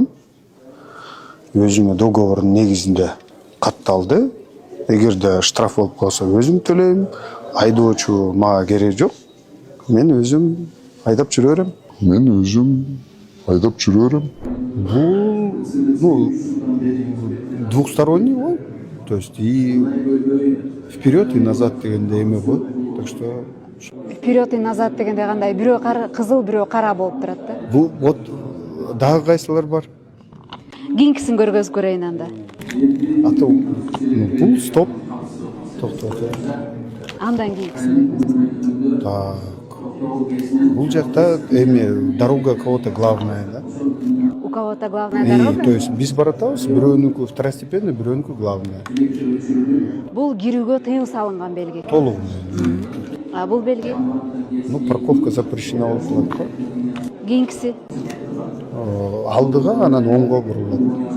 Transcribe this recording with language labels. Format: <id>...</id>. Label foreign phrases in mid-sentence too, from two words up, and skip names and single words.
<ky>Өзүмө договордун негизинде катталды. Эгерде штраф болуп калса өзүм төлөйм, айдоочу мага кереги жок. Мен өзүм айдап жүрө берем. Бул двухсторонний ол.</ky> <ru>То есть и вперед и назад</ru> <ky>дегенде эме го.</ky> <ru>Так что Вперед и назад</ru> <ky>дегенде кандай? Бирөө кызыл, бирөө кара болуп турат да. бул вот дагы кайсылар бар? Кийинкисин көргөзүп көрөйүн анда. Ата бул стоп. Токтоту. Андан кийинкисин.</ky> <ru>Так.</ru> <ky>Бул жакта эме</ky> <ru>дорога кого-то главная, да? У кого-то главная дорога. То есть</ru> <ky>биз баратабыз, бирөөнүкү второстепенный, бирөөнүкү главная. Бул кирүүгө тыюу салынган белги. Толугу. А бул белги?</ky> <ru>Ну, парковка запрещена</ru> <ky>болуп турат го. Кийинкиси? Алдыга анан оңго бурулат.</ky>